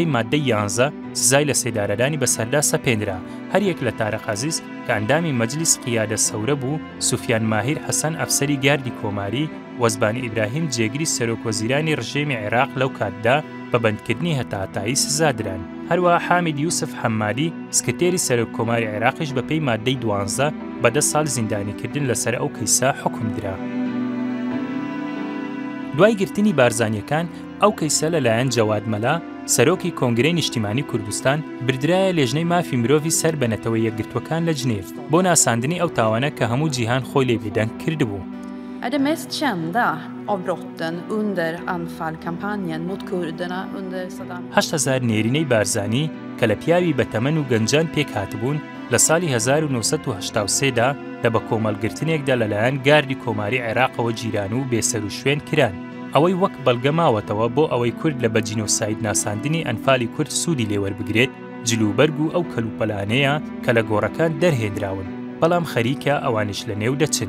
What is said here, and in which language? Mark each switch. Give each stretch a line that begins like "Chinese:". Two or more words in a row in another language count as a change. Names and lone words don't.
Central Kurdish: مادەی 11 سزای لە سێدارەدانی بەسەردا سەپێنرا هەر یەک لە تارەق عەزیز کە ئەندامی مەجلیس قیادە سەورە بوو سوفیان ماهیر حەسەن ئەفسەری گاردی کۆماری وەزبانی ئیبراهیم جێگری سەرۆکوەزیرانی ڕژێمی عێراق لەو کاتدا بە بەندکردنی هەتاتایی سزادران هەروەها حامید یوسف حەمادی سکرتێری سەرۆک کۆماری عێراقیش بەپێی مادەی 12 بە 10 ساڵ زیندانیکردن لەسەر ئەو کەیسا حکم درا. دوای گرتنی بارزانیەکان ئەو کەیسە لەلایەن جەواد مەلا سەرۆکی کۆنگرەی نیشتیمانی کوردستان بردرایە لێژنەی مافی مرۆڤی سەر بەنەتەوەی یەکگرتوەکان لە جنێڤ بۆ ناساندنی ئەو تاوانە کە هەموو جیهان خۆی لێ بێدەنگ کردبوو.
Swedish: är det mest kända av brotten under anfallkampanjen mot kurderna under Saddam.
Central Kurdish: 8,000 نێرینەی بارزانی کە لە پیاوی بەتەمەن و گەنجان پێک هاتبوون لە ساڵی 1983دا لە بە کۆمەڵگرتنێکدا لەلایەن گاردی کۆماری عێراقەوە جیران و بێسەر و شوێن کران. ئەوەی وەک بەڵگە ماوەتەوە بۆ ئەوەی کورد لە بە جینۆساید ناساندنی ئەنفالی کورد سوودی لێوەربگرێت جلوبەرگ و ئەو کەلوپەلانەیە کە لە گۆڕەکان دەرهێنراون بەڵام خەریکە ئەوانش لە نێو دەچن.